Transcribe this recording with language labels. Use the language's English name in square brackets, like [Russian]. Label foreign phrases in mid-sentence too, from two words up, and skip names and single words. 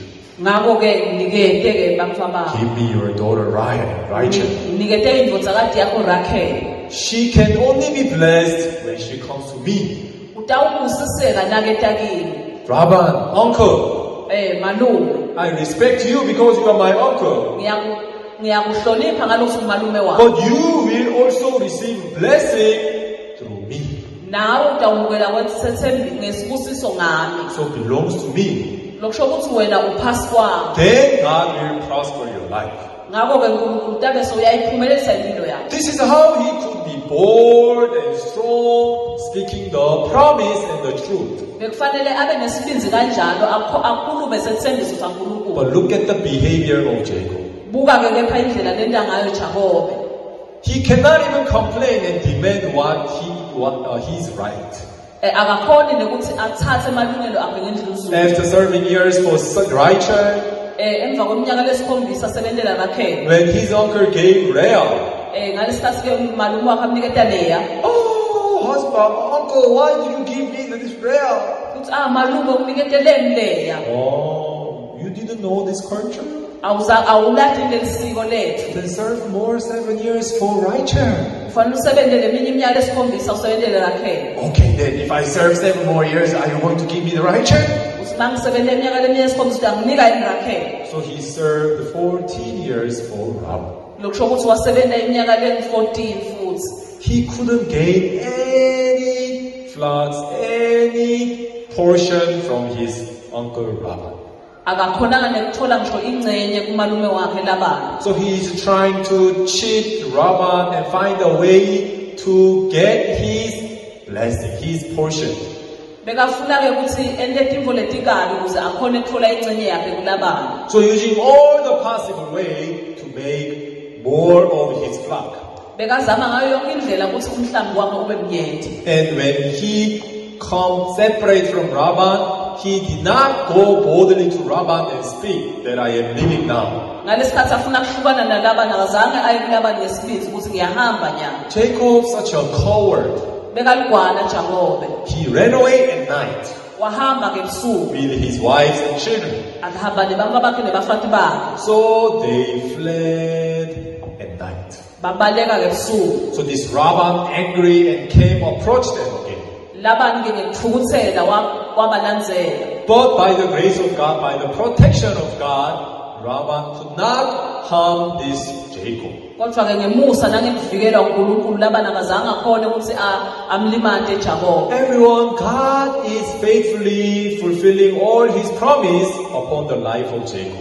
[Swati] ngakho-ke nikete-ke bantwabakho, [English] Give me your daughter Rachel. [Swati] nikete indvodzakati yakho Rakhele. [English] She can only be blessed when she comes to me. [Swati] Utawubusiseka naketa kimi, [English] Rabban, uncle, [Swati] malume, [English] I respect you because you are my uncle. [Swati] ngiyakuhlonipha ngalokuthi umalume wakho. [English] But you will also receive blessing through me. [Swati] Nawe utawumukela ngesibusiso ngami, [English] So it belongs to me. [Swati] lokusho ukuthi wena uphasi kwami. [English] Then God will prosper your life. [Swati] Ngakho-ke uNkulunkulu tabe sewuyayiphumelelisa impilo yakho. [English] This is how he could be bold and strong, speaking the promise and the truth. [Swati] Bekufanele abe nesibinzi kanjalo akhulume sethembiso saNkulunkulu. [English] But look at the behavior of Jacob. [Swati] Buka-ke kepha indlela lenta ngayo Jakobe. [English] He cannot even complain and demand what he's right. [Swati] Akakhoni nekuthi athathe amalungelo akhe ngendlela uzulu. [English] After serving years for Rachel, [Swati] Emva kweminyaka lesikhombisa sebentela Rakhele. [English] when his uncle gave Leah, [Swati] Ngalesikhathi-ke umalume wakhe amniketa Leya. [English] oh, husband, uncle, why did you give me this Leah? [Swati] Uthi malume uniketeleni Leya. [English] Oh, you didn't know this culture? [Swati] Awulathi leli siko lethu. [English] Then serve more 7 years for Rachel. [Swati] Kufanele usebentele eminye iminyaka lesikhombisa usebentele Rakhele. [English] Okay, then if I serve 7 more years, are you going to give me the Rachel? [Swati] Mangisebentele iminyaka leminyaka lesikhombisa uyanginika yini Rakhele. [English] So he served 14 years for Rabban. [Swati] Lokusho ukuthi wasebenta iminyaka le-14 futhi. [English] He couldn't gain any flocks, any portion from his uncle Rabban. [Swati] Akakhonanga nekuthola ngisho ingcenye kumalume wakhe Labani. [English] So he is trying to cheat Rabban and find a way to get his blessing, his portion. [Swati] Bekafuna-ke ukuthi ente timvo letikabi ukuze akhone ukuthola ingcenye yakhe kuLabani. [English] So using all the possible way to make more of his flock. [Swati] Bekazama ngayo yonke indlela ukuthi umhlambi wakhe ube mnyenti. [English] And when he come separate from Rabban, he did not go boldly to Rabban and speak that I am leaving now. [Swati] Ngalesikhathi afuna kuhlukana naLabani akazange aye kuLabani ngesibindi ukuthi ngiyahamba nyana. [English] Jacob, such a coward, [Swati] Bekalugwana Jakobe. [English] he ran away at night [Swati] Wahamba ngebusuku. [English] with his wives and children. [Swati] Akahamba nebantwa bakhe nebafati bakhe. [English] So they fled at night. [Swati] Babaleka ngebusuku. [English] So this Rabban, angry and came, approached them again. [Swati] Labani-ke ngekuthukuthela wabalandzela. [English] But by the grace of God, by the protection of God, Rabban could not harm this Jacob. [Swati] Kodwa-ke ngemusa nangekuvikelwa uNkulunkulu Labani akazange akhone ukuthi amlimate Jakobe. [English] Everyone, God is faithfully fulfilling all his promise upon the life of Jacob.